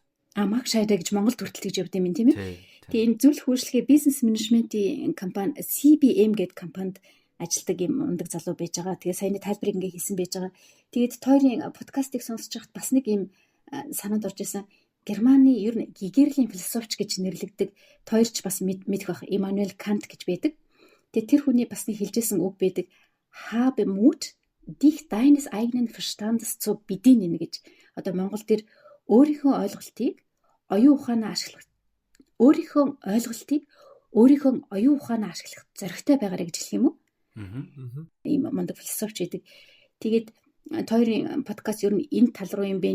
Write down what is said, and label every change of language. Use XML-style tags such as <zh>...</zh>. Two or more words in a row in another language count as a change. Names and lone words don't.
<mn>Марк Шайда гэж Монголд хүртэл гэж явд юм тийм ээ. Тэгээ энэ зөвлөх үйлчлэгээ бизнес менежментийн компани CBM гэдэг компанид ажилладаг юм ундаг залуу байж байгаа. Тэгээ саяны тайлбарыг ингээ хийсэн байж байгаа. Тэгээд тойрын подкастыг сонсож байхад бас нэг юм санаанд орж исэн. Германы ер нь гегерлийн философч гэж нэрлэгдэг тойрч бас мэдэх байх Иммануэль Кант гэж байдаг. Тэгээ тэр хүний бас нэг хэлжсэн үг байдаг.</mn> <de>Habe Mut, dich deines eigenen Verstandes zu bedienen гэж.</de> <mn>Одоо Монгол дээр өөрийнхөө ойлголтыг оюун ухаанаа ашиглах зоригтой байгаарэ гэж хэлэх юм уу? Ийм мундаг философч гэдэг. Тэгээд тойрын подкаст ер нь энэ тал руу юм бэ.</mn>